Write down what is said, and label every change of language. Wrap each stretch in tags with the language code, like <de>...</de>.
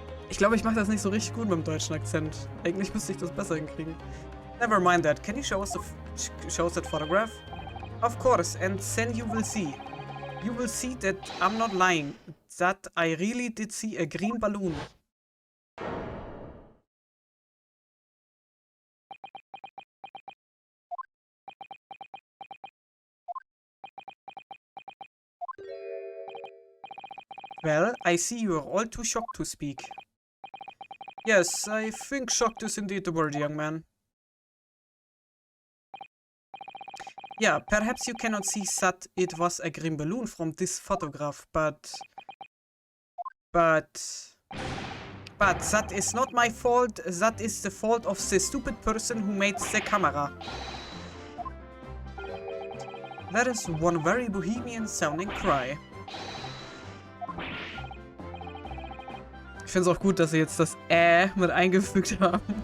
<de>Ich glaube, ich mache das nicht so richtig gut mit dem deutschen Akzent. Eigentlich müsste ich das besser hinkriegen.</de> <en>Never mind that. Can you show us that photograph? Of course, and then you will see. You will see that I'm not lying. That I really did see a green balloon. Well, I see you are all too shocked to speak. Yes, I think shocked is indeed the word, young man. Yeah, perhaps you cannot see that it was a green balloon from this photograph, but that is not my fault. That is the fault of the stupid person who made the camera. That is one very Bohemian sounding cry.</en> <de>Ich finde es auch gut, dass sie jetzt das mit eingefügt haben.</de>